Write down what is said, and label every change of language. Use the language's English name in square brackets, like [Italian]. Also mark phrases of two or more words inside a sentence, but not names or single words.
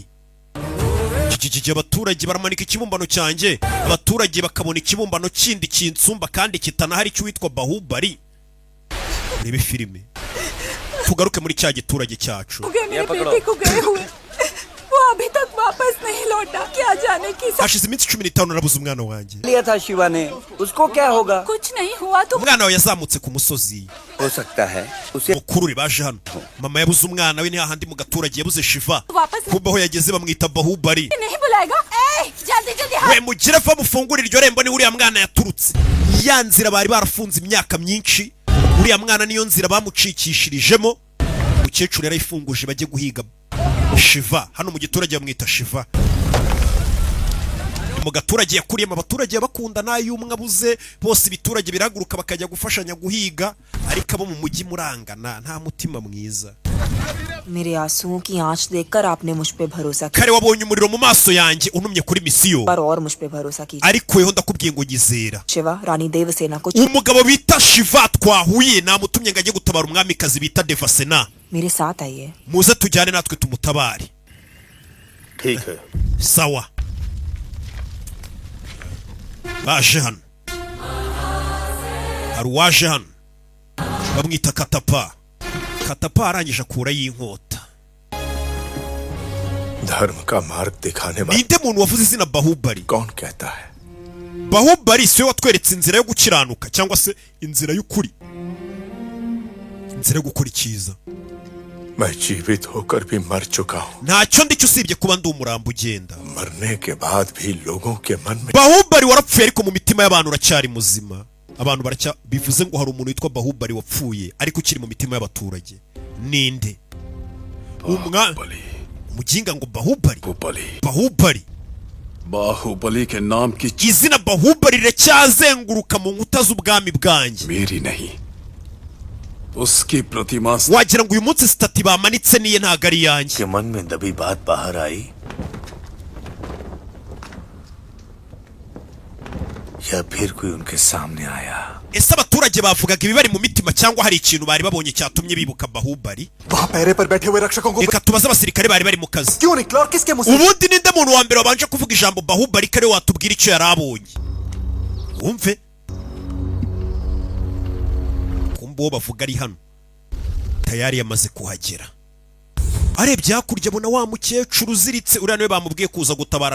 [Kinyarwanda] Abaturage baramanika ikibumbano cyanjye, abaturage bakabona ikibumbano kindi kinsumba kandi kitanahari cy'uwitwa Bahubali. Urebe filime, tugaruke muri cya giturage cyacu. Hashize iminsi 15 narabuze umwana wanjye. [Hindi] लिया था शिवा ने, उसको क्या होगा? कुछ नहीं हुआ तो [Kinyarwanda] umwana we yazamutse ku musozi. [Hindi] हो सकता है उसे [Kinyarwanda] Mukuru baje hano, mama yabuze umwana we, ni hahandi mu gaturage yabuze Shiva. Kumba aho yageze bamwita Bahubali. [Hindi] नहीं बुलाएगा? जल्दी जल्दी [Kinyarwanda] We mugire fa mufungura iryo rembo, ni uriya mwana yaturutse. Ya nzira bari barafunze imyaka myinshi, uriya mwana niyo nzira bamucikishirijemo. Umukecuru yarayifunguje bajye guhiga Shiva. Hano mu giturage bamwita Shiva. Mu gaturage yakuriyemo, abaturage bakunda nayo umwe abuze, bose ibiturage biraguruka bakajya gufashanya guhiga, ariko abo mu mujyi murangana, nta mutima mwiza. [Hindi] मेरे आंसुओं की आंच देखकर आपने मुझ पे भरोसा किया [Kinyarwanda] Kare wabonye umuriro mu maso yanjye untumye kuri misiyo, [Hindi] और मुझ पे भरोसा कीजिए। [Kinyarwanda] ariko yeho ndakubwiye ngo nyizera. [Hindi] शिवा रानी देवसेना को [Kinyarwanda] Umugabo bita Shiva twahuye, namutumye ngo ajye gutabara umwamikazi bita Devasena. [Hindi] मेरे साथ आइए। [Kinyarwanda] Muze tujyane natwe tumutabare. [Hindi] ठीक है। [Kinyarwanda] Sawa. Baje hano, hari uwaje hano bamwita Katapa. Katapa arangije akura y'inkota. [Hindi] धर्म का मार्ग दिखाने वाला [Kinyarwanda] Ninde muntu wavuze izina Bahubali? [Hindi] कौन कहता है? [Kinyarwanda] Bahubali siwe watweretse inzira yo gukiranuka cyangwa se inzira y'ukuri, inzira yo gukora icyiza. [Hindi] मैं जीवित होकर भी मर चुका हूँ। [Kinyarwanda] Ntacyo ndicyo usibye kuba ndi umurambo ugenda. [Hindi] मरने के बाद भी लोगों के मन में [Kinyarwanda] Bahubali warapfuye, ariko mu mitima y'abantu uracyari muzima. Abantu baracya bivuze ngo hari umuntu witwa Bahubali wapfuye, ariko ukiri mu mitima y'abaturage. Ninde? Muginga ngo Bahubali. Bahubali. [Hindi] बाहुबली के नाम की [Kinyarwanda] Izina Bahubali riracyazenguruka mu nkuta z'ubwami bwanjye. [Hindi] मेरी नहीं, उसकी प्रतिमा [Kinyarwanda] Wagira ngo uyu munsi stati bamanitse niye ntago ari yanjye. [Hindi] के मन में दबी बात बाहर आई या फिर कोई उनके सामने आया? [Kinyarwanda] Ese abaturage bavugaga ibibari mu mitima cyangwa hari ikintu bari babonye cyatumye bibuka Bahubali? [Hindi] वहाँ पैरे पर बैठे हुए रक्षकों को [Kinyarwanda] Reka tubaze abasirikare bari bari mu kazi. [Hindi] क्यों निकला और किसके मुंह से? [Kinyarwanda] Ubundi ninde muntu wa mbere wabanje kuvuga ijambo Bahubali kare watubwira icyo yarabonye? Wumve. Kumba uwo bavuga ari hano, tayari yamaze kuhagera. Arebye hakurya abona wa mukecuru uziritse, uriya niwe bamubwiye kuza gutabara.